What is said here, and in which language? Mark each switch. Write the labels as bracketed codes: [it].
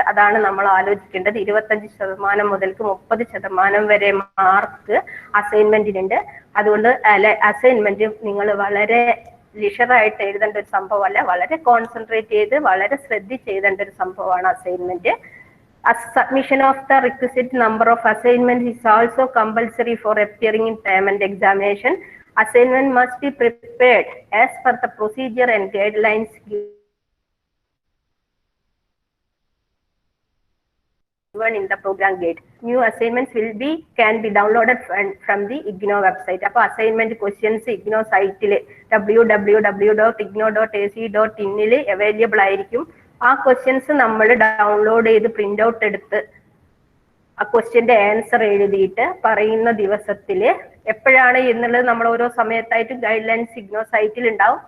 [ml] അതാണ് നമ്മൾ ആലോചിക്കേണ്ടത്. 25% മുതൽക്ക് 30% വരെ മാർക്ക് അസൈൻമെന്റിനുണ്ട്. അതുകൊണ്ട് അസൈൻമെന്റ് നിങ്ങൾ വളരെ ലിഷറായിട്ട് എഴുതേണ്ട ഒരു സംഭവമല്ല, വളരെ കോൺസെൻട്രേറ്റ് ചെയ്ത് വളരെ ശ്രദ്ധിച്ച് എഴുതേണ്ട ഒരു സംഭവമാണ് assignment. [en] Submission of the requisite number of assignments is also compulsory for appearing in term and examination. Assignment must be prepared as per the procedure and guidelines given in the program guide. New assignments can be downloaded from the IGNOU website. [ml] അപ്പോൾ assignment questions IGNOU സൈറ്റിൽ www.ignou.ac.in available ആയിരിക്കും. ആ questions നമ്മൾ download ചെയ്ത് print out എടുത്ത് ആ ക്വസ്റ്റ്യന്റെ answer എഴുതിയിട്ട് പറയുന്ന ദിവസത്തിൽ എപ്പോഴാണ് എന്നുള്ളത് നമ്മൾ ഓരോ സമയത്തായിട്ട് ഗൈഡ് ലൈൻസ് IGNOU സൈറ്റിൽ ഉണ്ടാവും.